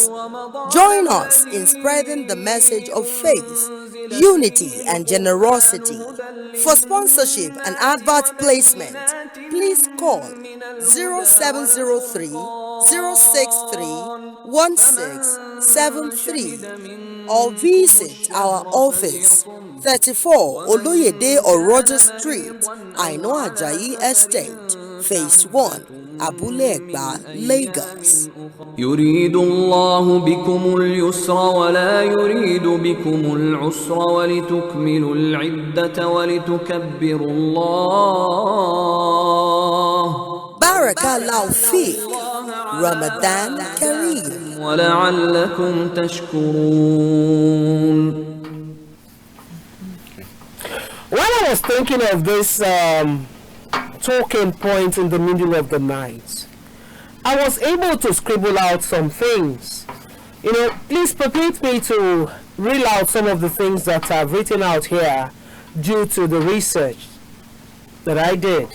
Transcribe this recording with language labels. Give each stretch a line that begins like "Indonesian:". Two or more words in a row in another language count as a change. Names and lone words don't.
English: Join us in spreading the message of faith, unity, and generosity. For sponsorship and advert placement, please call 0703 063 1673 or visit our office 34 Oloyede Oroja Street, Aino Ajayi Estate, Phase 1, Abule Egba, Lagos.
Arabic: يريد الله بكم اليسر ولا يريد بكم العسر ولتكملوا العدة ولتكبروا الله بارك الله فيك، رمضان كريم. ولعلكم تشكرون.
English: When I was thinking of this talking point in the middle of the night, I was able to scribble out some things. You know, please permit me to reel out some of the things that I've written out here due to the research that I did.